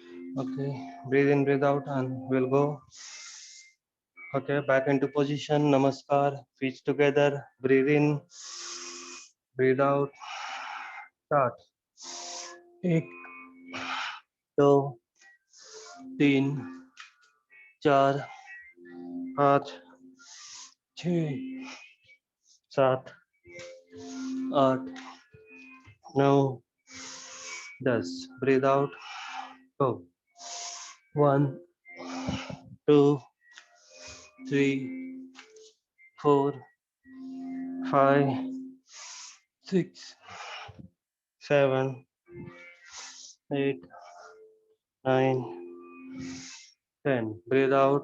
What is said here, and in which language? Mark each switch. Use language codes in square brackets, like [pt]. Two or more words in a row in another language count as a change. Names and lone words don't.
[en] Okay, breathe in, breathe out, and we'll go. Okay, back into position. Namaskar. Feet together. Breathe in, breathe out. Start. [hi] एक, दो, तीन, चार, पाँच, छः, सात, आठ, नौ, 10. [en] Breathe out. Go. 1, 2, 3, 4, 5, 6, 7, 8, 9, 10. Breathe out.